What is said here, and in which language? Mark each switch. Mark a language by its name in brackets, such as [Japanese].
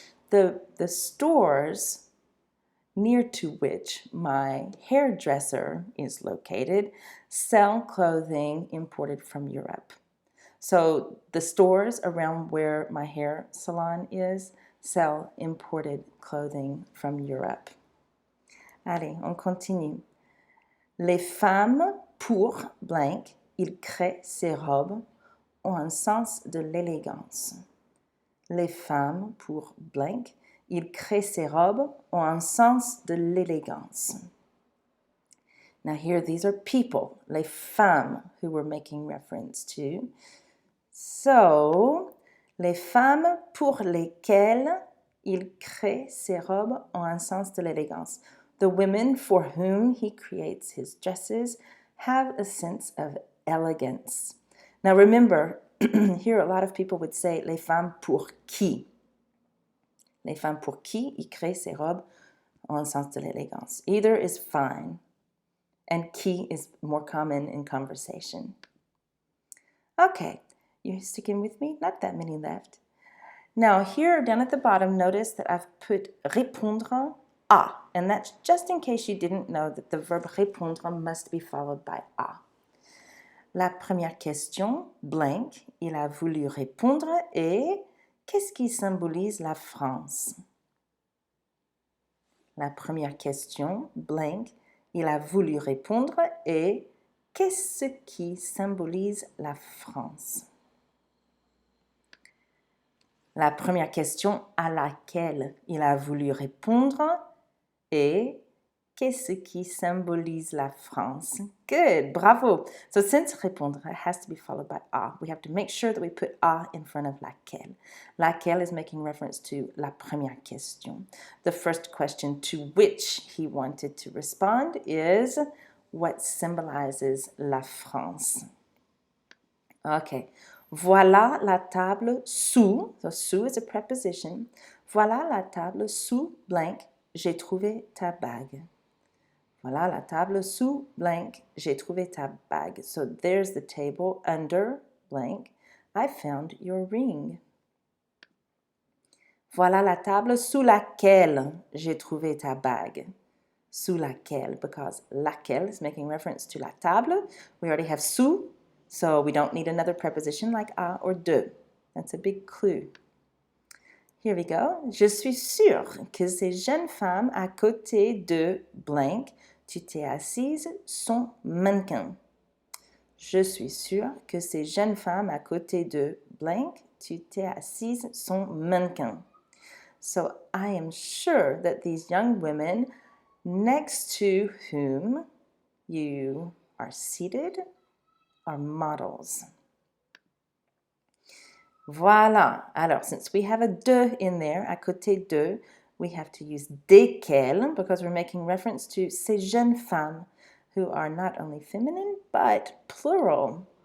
[English] the stores near to which my hairdresser is located sell clothing imported from Europe. So the stores around where my hair salon is sell imported clothing from Europe. [French] Allez, on continue. Les femmes pour blank, il crée ses robes ont un sens de l'élégance. Les femmes pour blank, il crée ses robes ont un sens de l'élégance. [English] Now here, these are people, [French] les femmes, [English] who we're making reference to. [French] So, les femmes pour lesquelles il crée ses robes ont un sens de l'élégance. [English] The women for whom he creates his dresses have a sense of elegance. Now remember, here a lot of people would say [French] les femmes pour qui. Les femmes pour qui il crée ses robes ont un sens de l'élégance. [English] Either is fine, and qui is more common in conversation. Okay, you sticking with me? Not that many left. Now here down at the bottom, notice that I've put répondre à, and that's just in case you didn't know that the verb répondre must be followed by à. [French] La première question, blank, il a voulu répondre et qu'est-ce qui symbolise la France? La première question, blank, il a voulu répondre et qu'est-ce qui symbolise la France? La première question à laquelle il a voulu répondre et qu'est-ce qui symbolise la France? [English] Good, bravo. So since répondre has to be followed by à, we have to make sure that we put à in front of laquelle. Laquelle is making reference to [French] la première question. [English] The first question to which he wanted to respond is what symbolizes la France? Okay. [French] Voilà la table sous, [English] so sous is a preposition. [French] Voilà la table sous blank, j'ai trouvé ta bague. Voilà la table sous blank, j'ai trouvé ta bague. [English] So there's the table under blank, I found your ring. [French] Voilà la table sous laquelle j'ai trouvé ta bague. Sous laquelle, [English] because laquelle is making reference to [French] la table. [English] We already have sous, so we don't need another preposition like à or de. That's a big clue. Here we go. [French] Je suis sûre que ces jeunes femmes à côté de blank, tu t'es assise, sont mannequins. Je suis sûre que ces jeunes femmes à côté de blank, tu t'es assise, sont mannequins. [English] So I am sure that these young women next to whom you are seated are models. [French] Voilà. Alors, [English] since we have a de in there, [French] à côté de, [English] we have to use desquelles because we're making reference to [French] ces jeunes femmes [English] who are not only feminine, but plural.